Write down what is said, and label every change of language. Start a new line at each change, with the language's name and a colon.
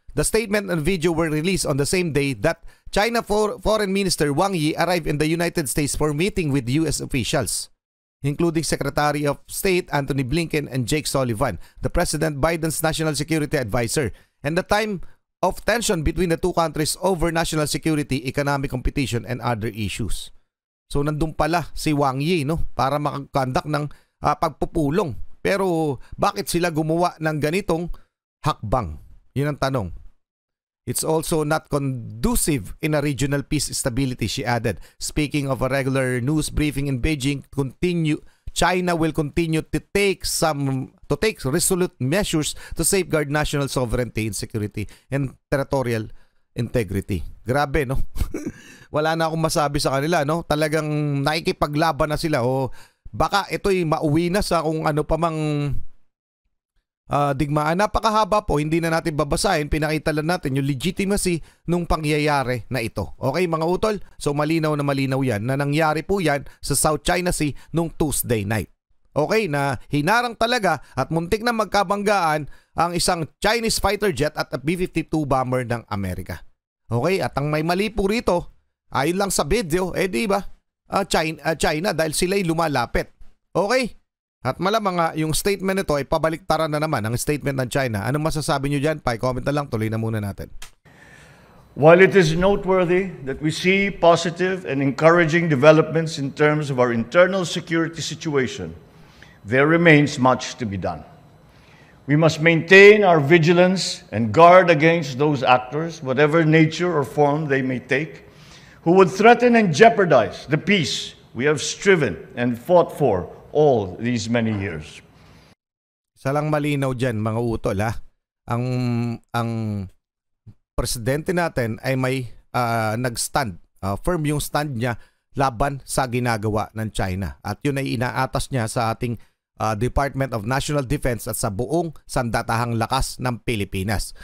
English: The statement and video were released on the same day that China Foreign Minister Wang Yi arrived in the United States for meeting with US officials, including Secretary of State Antony Blinken and Jake Sullivan, the President Biden's national security advisor, and the time of tension between the two countries over national security, economic competition, and other issues.
Filipino: So nandun pala si Wang Yi, no, para makakandak ng pagpupulong. Pero bakit sila gumawa ng ganitong hakbang? Yun ang tanong.
English: It's also not conducive in a regional peace stability, she added, speaking of a regular news briefing in Beijing China will continue to take resolute measures to safeguard national sovereignty and security and territorial integrity.
Filipino: Grabe, no? Wala na akong masabi sa kanila, no? Talagang nakikipaglaban na sila o baka ito'y mauwi na sa kung ano pa mang digmaan. Napakahaba po, hindi na natin babasahin. Pinakita lang natin yung legitimacy nung pangyayari na ito. Okay mga utol? So malinaw na malinaw yan na nangyari po yan sa South China Sea nung Tuesday night. Okay, na hinarang talaga at muntik na magkabanggaan ang isang Chinese fighter jet at a B-52 bomber ng Amerika. Okay, at ang may mali po rito, ayon lang sa video, di ba? China dahil sila'y lumalapit. Okay? At malamang nga, yung statement nito ay pabaliktaran na naman ang statement ng China. Anong masasabi nyo dyan? Pa-comment na lang, tuloy na muna natin.
English: While it is noteworthy that we see positive and encouraging developments in terms of our internal security situation, there remains much to be done. We must maintain our vigilance and guard against those actors, whatever nature or form they may take, who would threaten and jeopardize the peace we have striven and fought for all these many years.
Filipino: Salang malinaw dyan mga utol ha. Ang presidente natin ay may nag-stand, firm yung stand niya laban sa ginagawa ng China. At yun ay inaatas niya sa ating Department of National Defense at sa buong sandatahang lakas ng Pilipinas.